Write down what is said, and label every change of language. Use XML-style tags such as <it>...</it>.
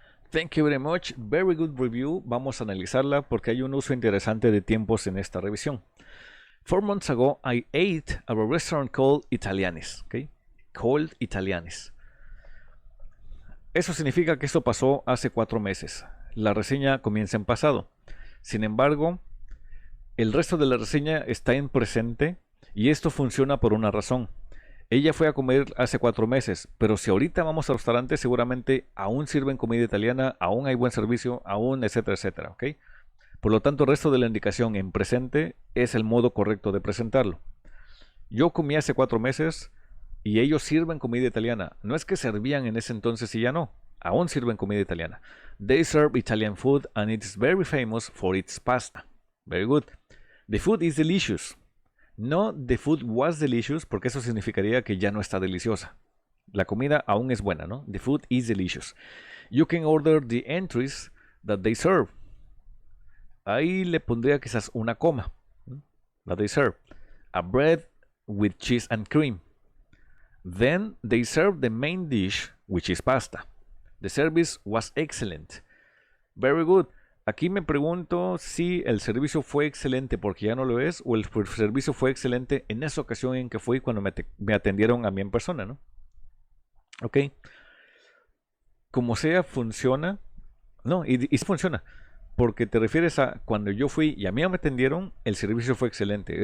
<en>Thank you very much. Very good review.</en> <es>Vamos a analizarla porque hay un uso interesante de tiempos en esta revisión.</es> <en>4 months ago, I ate at a restaurant called Italianis. Okay? Called Italianis.</en> <es>Eso significa que esto pasó hace 4 meses. La reseña comienza en pasado. Sin embargo, el resto de la reseña está en presente y esto funciona por una razón. Ella fue a comer hace 4 meses, pero si ahorita vamos al restaurante, seguramente aún sirven comida italiana, aún hay buen servicio, aún, etcétera, etcétera, ¿ok? Por lo tanto, el resto de la indicación en presente es el modo correcto de presentarlo. Yo comí hace 4 meses y ellos sirven comida italiana. No es que servían en ese entonces y ya no, aún sirven comida italiana.</es> <en>They serve Italian food and it's very famous for its pasta. Very good. The food is delicious. No, the food was delicious,</en> <es>porque eso significaría que ya no está deliciosa. La comida aún es buena, ¿no?</es> <en>The food is delicious. You can order the entries that they serve.</en> <es>Ahí le pondría quizás una coma.</es> <en>That they serve. A bread with cheese and cream. Then they serve the main dish, which is pasta. The service was excellent. Very good.</en> <es>Aquí me pregunto si el servicio fue excelente porque ya no lo es o el servicio fue excelente en esa ocasión en que fui cuando me atendieron a mí en persona, ¿no? Ok. Como sea, funciona. No, y sí funciona. Porque te refieres a cuando yo fui y a mí me atendieron, el servicio fue excelente.</es>